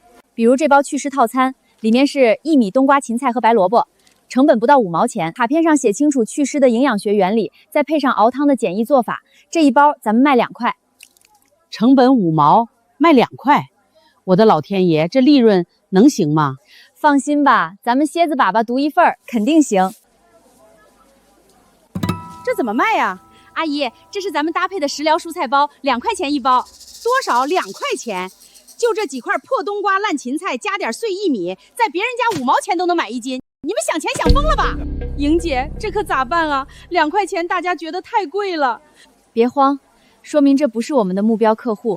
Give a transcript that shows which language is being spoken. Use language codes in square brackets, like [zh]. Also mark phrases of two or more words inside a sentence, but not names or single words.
[zh] 比如這包祛濕套餐，裡面是薏米、冬瓜、芹菜和白蘿蔔，成本不到5毛錢，卡片上寫清楚祛濕的營養學原理，再配上熬湯的簡易做法，這一包咱們賣2塊。成本5毛，賣2塊。我的老天爺，這利潤能行嗎？放心吧，咱們蝎子粑粑獨一份，肯定行。這怎麼賣呀？阿姨，這是咱們搭配的食療蔬菜包，2塊錢一包。多少？2塊錢？就這幾塊破冬瓜、爛芹菜，加點碎薏米，在別人家5毛錢都能買1斤，你們想錢想瘋了吧？莹姐，這可咋辦啊？2塊錢大家覺得太貴了。別慌，說明這不是我們的目標客戶。